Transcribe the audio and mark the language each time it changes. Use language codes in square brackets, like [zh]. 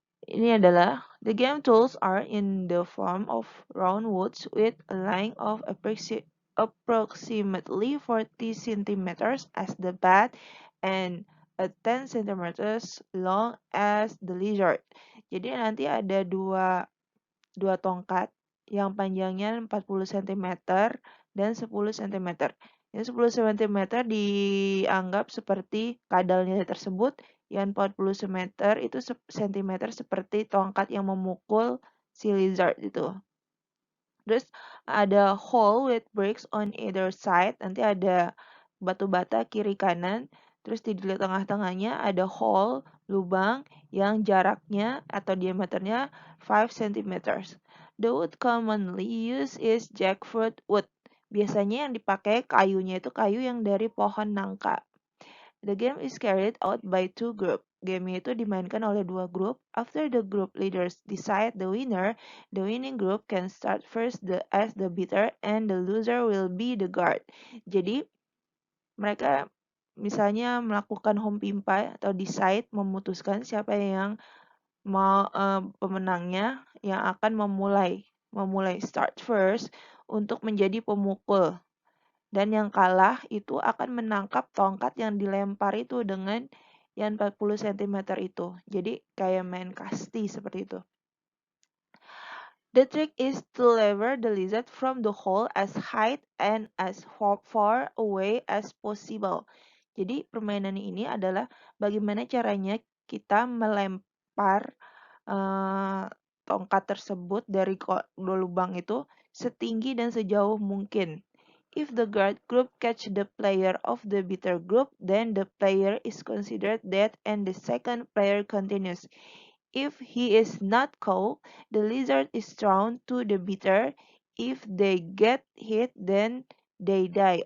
[id] Ini adalah [en] the game tools are in the form of round woods with a length of approximately 40 centimeters as the bat and 10 centimeters long as the lizard. [id] Jadi nanti ada dua tongkat yang panjangnya 40 cm dan 10 cm. Yang 10 cm dianggap seperti kadalnya tersebut, yang 40 cm seperti tongkat yang memukul si lizard itu. Terus ada [en] hole with bricks on either side, [id] nanti ada batu bata kiri kanan. Terus di tengah-tengahnya ada hole, lubang yang jaraknya atau diameternya 5 cm. [en] The wood commonly used is jackfruit wood. [id] Biasanya yang dipakai kayunya itu kayu yang dari pohon nangka. [en] The game is carried out by two groups. [id] Game itu dimainkan oleh dua grup. [en] After the group leaders decide the winner, the winning group can start first as the beater and the loser will be the guard. [id] Jadi mereka misalnya melakukan home pimpa atau decide, memutuskan siapa yang mau pemenangnya yang akan memulai [en] start first [id] untuk menjadi pemukul. Dan yang kalah itu akan menangkap tongkat yang dilempar itu dengan yang 40 cm itu. Jadi kayak main kasti seperti itu. [en] The trick is to lever the lizard from the hole as high and as far away as possible. [id] Jadi permainan ini adalah bagaimana caranya kita melempar tongkat tersebut dari lubang itu setinggi dan sejauh mungkin. [en] If the guard group catch the player of the beater group, then the player is considered dead and the second player continues. If he is not caught, the lizard is thrown to the beater. If they get hit, then they die.